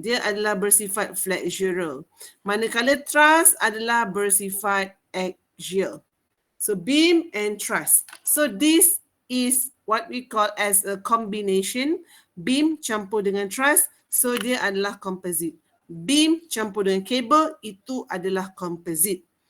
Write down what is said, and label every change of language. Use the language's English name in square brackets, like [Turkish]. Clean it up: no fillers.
[Malay] Dia adalah bersifat flexural. Manakala truss adalah bersifat axial. [English] So beam and truss. So this is what we call as a combination. [Malay] Beam campur dengan truss. So dia adalah composite. Beam campur dengan cable, itu adalah composite.